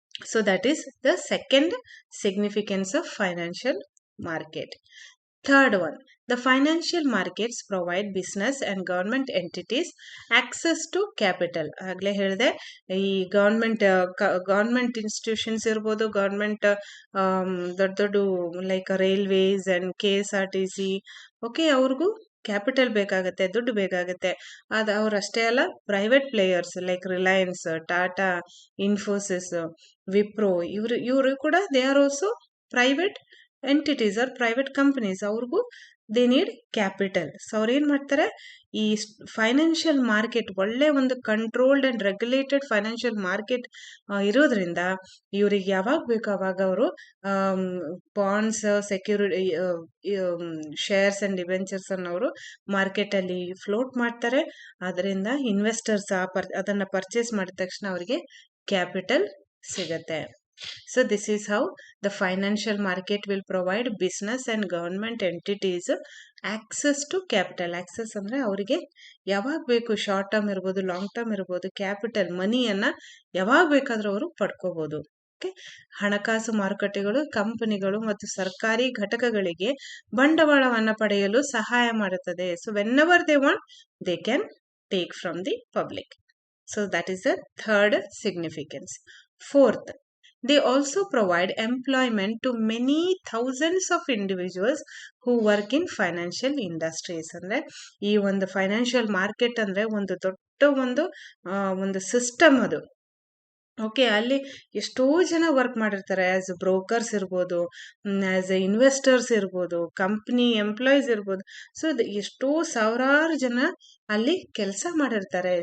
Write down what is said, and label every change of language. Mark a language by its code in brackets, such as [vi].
[en] So that is the second significance of financial market. Third one, the financial markets provide business and government entities access to capital. [kn] ಆಗ್ಲೇ ಹೇಳಿದೆ, ಈ government institutions ಇರ್ಬೋದು, government ದೊಡ್ಡ like railways and KSRTC, okay, ಅವ್ರಿಗೂ capital ಬೇಕಾಗತ್ತೆ, ದುಡ್ಡು ಬೇಕಾಗತ್ತೆ. ಅವ್ರಷ್ಟೇ ಅಲ್ಲ, private players like Reliance, Tata, Infosys, Wipro, ಇವರು ಕೂಡ [en] They are also private entities are private companies. [kn] ಅವ್ರಿಗೂ [en] They need capital. [kn] ಸೊ ಅವ್ರು ಏನ್ ಮಾಡ್ತಾರೆ, ಈ ಫೈನಾನ್ಷಿಯಲ್ ಮಾರ್ಕೆಟ್ ಒಳ್ಳೆ ಒಂದು controlled and regulated financial market ಇರೋದ್ರಿಂದ ಇವ್ರಿಗೆ ಯಾವಾಗ ಬೇಕು ಅವಾಗ ಅವರು bonds, security, shares and debentures ಅನ್ನು ಅವರು ಮಾರ್ಕೆಟ್ ಅಲ್ಲಿ ಫ್ಲೋಟ್ ಮಾಡ್ತಾರೆ. ಅದರಿಂದ ಇನ್ವೆಸ್ಟರ್ಸ್ ಅದನ್ನ ಪರ್ಚೇಸ್ ಮಾಡಿದ ತಕ್ಷಣ ಅವರಿಗೆ ಕ್ಯಾಪಿಟಲ್ ಸಿಗತ್ತೆ. [en] So this is how the financial market will provide business and government entities access to capital. [kn] Access ಅಂದ್ರೆ ಅವರಿಗೆ ಯಾವಾಗ ಬೇಕು, ಶಾರ್ಟ್ ಟರ್ಮ್ ಇರ್ಬೋದು, ಲಾಂಗ್ ಟರ್ಮ್ ಇರ್ಬೋದು, ಕ್ಯಾಪಿಟಲ್ ಮನಿಯನ್ನ ಯಾವಾಗ ಬೇಕಾದ್ರೂ ಅವರು ಪಡ್ಕೋಬಹುದು. ಹಣಕಾಸು ಮಾರುಕಟ್ಟೆಗಳು ಕಂಪನಿಗಳು ಮತ್ತು ಸರ್ಕಾರಿ ಘಟಕಗಳಿಗೆ ಬಂಡವಾಳವನ್ನ ಪಡೆಯಲು ಸಹಾಯ ಮಾಡುತ್ತದೆ. [en] So whenever they want, they can take from the public. So that is the third significance. Fourth, they also provide employment to many thousands of individuals who work in financial industries. [kn] ಅಂದ್ರೆ ಈ ಒಂದು financial market ಅಂದ್ರೆ ಒಂದು ದೊಡ್ಡ ಒಂದು system ಅದು. Okay, ಅಲ್ಲಿ ಎಷ್ಟೋ ಜನ ವರ್ಕ್ ಮಾಡಿರ್ತಾರೆ. ಆಸ್ ಬ್ರೋಕರ್ಸ್ ಇರ್ಬೋದು, ಆಸ್ ಇನ್ವೆಸ್ಟರ್ಸ್ ಇರ್ಬೋದು, ಕಂಪ್ನಿ ಎಂಪ್ಲಾಯೀಸ್ ಇರ್ಬೋದು. ಸೊ ಎಷ್ಟೋ ಸಾವಿರಾರು ಜನ ಅಲ್ಲಿ ಕೆಲಸ ಮಾಡಿರ್ತಾರೆ.